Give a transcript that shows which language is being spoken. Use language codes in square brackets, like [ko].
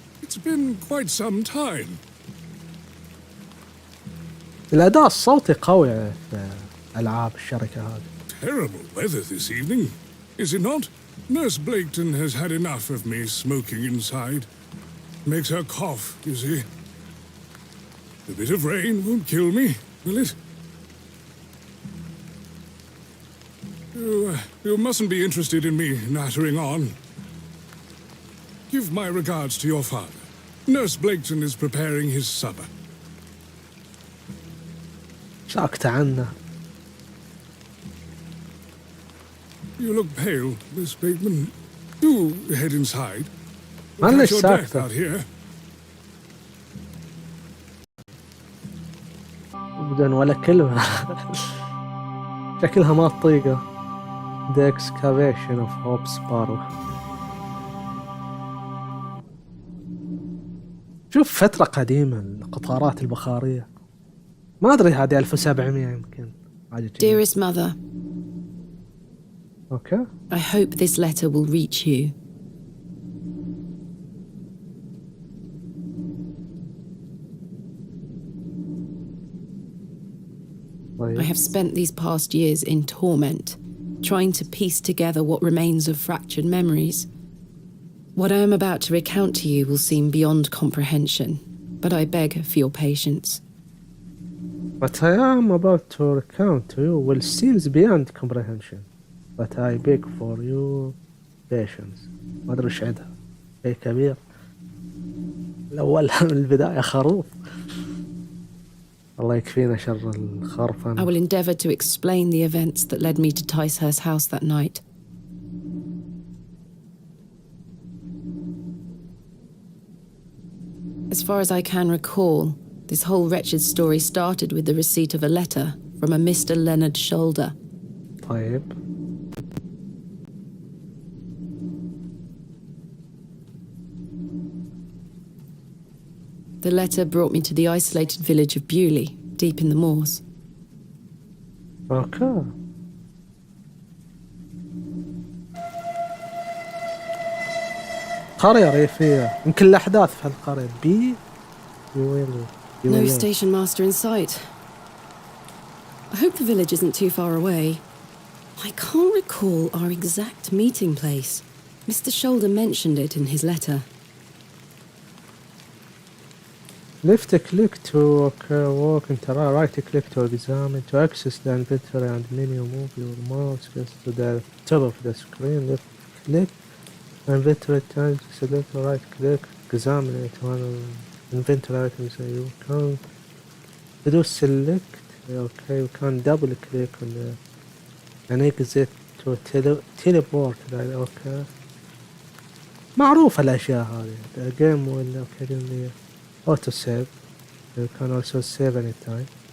[en] It's been quite some time. [ar] الأداء الصوتي قوي في ألعاب الشركة هذه. [en] Terrible weather this evening, is it not? Nurse Blaketon has had enough of me smoking inside. Makes her cough, you see. A bit of rain won't kill me, will it? You mustn't be interested in me nattering on. Give my regards to your father. Nurse Blaketon is preparing his supper. [ar] ساكت عنه. [en] You look pale, Miss Bateman. Do head inside. [ar] معلش [en] Catch your breath [ar] ساكتة [en] out here. [ar] بدون ولا كلمة. شكلها ما تطيقه. [en] The Excavation of Hope's Barrow. [ar] شوف فترة قديمة، القطارات البخارية، ما أدري هذه 1700 يمكن. [en] Dearest mother, Okay. I hope this letter will reach you. I have spent these past years in torment, trying to piece together what remains of fractured memories. What I am about to recount to you will seem beyond comprehension, but I beg for your patience. What I am about to recount to you will seem beyond comprehension, but I beg for your patience. [ar] ما أدري إيش عندها، شيء كبير. الأول من البداية خروف. الله يكفينا شر الخرفان. [en] I will endeavour to explain the events that led me to Ticehurst House that night. As far as I can recall, this whole wretched story started with the receipt of a letter from a Mr. Leonard Shoulder. [ar] طيب. [en] The letter brought me to the isolated village of Bewley, deep in the moors. Okay. [ar] قرية ريفية، يمكن الأحداث في هالقرية. [en] No station master in sight. I hope the village isn't too far away. I can't recall our exact meeting place. Mr. Shoulder mentioned it in his letter. Left click to walk and right click to examine, to access the inventory and menu, move your mouse to the top of the screen. Left click inventory time to select, right click examine it one inventory items you can do select. Okay, you can double click on the and exit to teleport. [ar] Okay, معروفة الأشياء هذه. [en] The game will occasionally auto save. You can also save anytime.